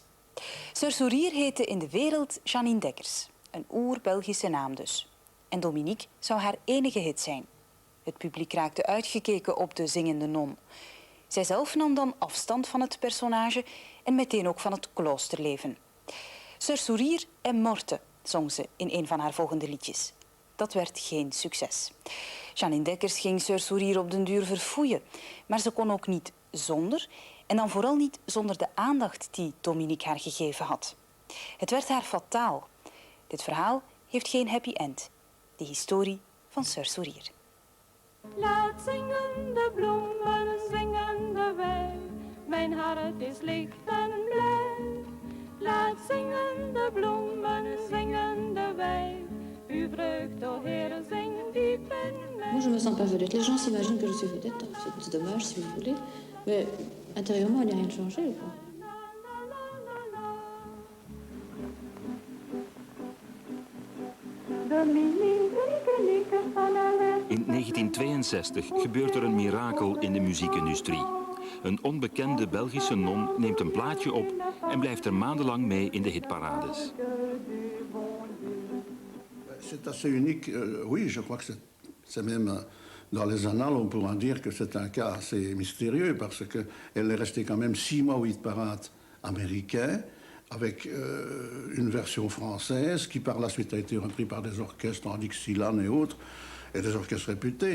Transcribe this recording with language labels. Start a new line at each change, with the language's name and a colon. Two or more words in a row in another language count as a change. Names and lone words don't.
Dutch: Sœur Sourire heette in de wereld Janine Dekkers, een oer-Belgische naam dus. En Dominique zou haar enige hit zijn. Het publiek raakte uitgekeken op de zingende non. Zijzelf nam dan afstand van het personage en meteen ook van het kloosterleven.
French: Sœur Sourire est morte,
Dutch: zong ze in een van haar volgende liedjes. Dat werd geen succes. Janine Dekkers ging Sœur Sourire op den duur verfoeien, maar ze kon ook niet zonder, en dan vooral niet zonder de aandacht die Dominique haar gegeven had. Het werd haar fataal. Dit verhaal heeft geen
English: happy end.
Dutch: De historie van Sœur Sourire. Laat zingen de bloemen, zingen de wei. Mijn hart is licht en blij. Laat zingen de bloemen, zingen de wei. Uw vreugd, o Heer, zing diep in mij.
French: Moi, je me sens pas vedette. Les gens s'imaginent que je suis vedette. C'est dommage, si vous voulez. Mais intérieurement, il n'y a rien changé, quoi.
Dutch: In 1962 gebeurt er een mirakel in de muziekindustrie. Een onbekende Belgische non neemt een plaatje op en blijft er maandenlang mee in de hitparades.
French: C'est assez unique, oui, je crois que c'est même dans les annales, on pourra dire que c'est un cas assez mystérieux parce qu'elle est restée quand même 6 mois au hit-parade américain avec une version française qui par la suite a été reprise par des orchestres en Dixieland et autres, et des orchestres réputés.